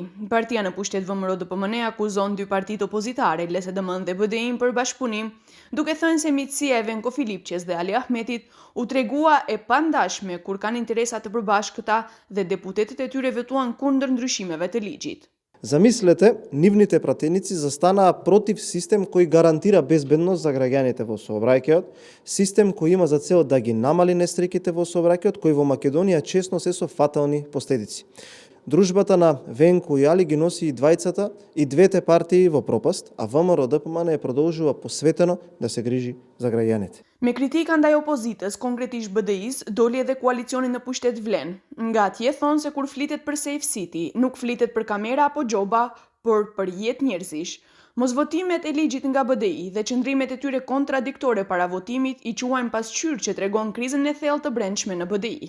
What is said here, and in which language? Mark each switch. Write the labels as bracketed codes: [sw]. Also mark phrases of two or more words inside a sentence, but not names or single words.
[sq] Partia në pushtet VMRO-DPMN akuzon dy partitë opozitare, LSDM-n dhe BDI-n për bashkëpunim, duke thënë se miqësia e Venko Filipçes dhe Ali Ahmetit u tregua e pandashme kur kanë interesa të përbashkëta dhe deputetët e tyre vetuan kundër ndryshimeve të ligjit. [mk] Zamislete, nивните пратеници застанаа против систем кој гарантира безбедност за граѓаните во сообраќајот, систем кој има за цел да ги намали несреќите во сообраќајот, кои во Македонија често се со фатални последици. Дружбата на Венко и Али ги носи и двајцата и двете партии во пропаст, а ВМРО-ДПМН е продолжува посветено да се грижи за граѓаните. [sq] Me kritika ndaj opozitës, konkretisht BDI-s, doli edhe koalicioni në pushtet Vlen. Nga atje thonë se kur flitet për Safe City, nuk flitet për kamera apo gjoba, por për jetë njerëzish. Mosvotimet e ligjit nga BDI dhe qëndrimet e tyre kontradiktore para votimit i quajnë pasqyrë që tregon krizën e thellë të brendshme në BDI.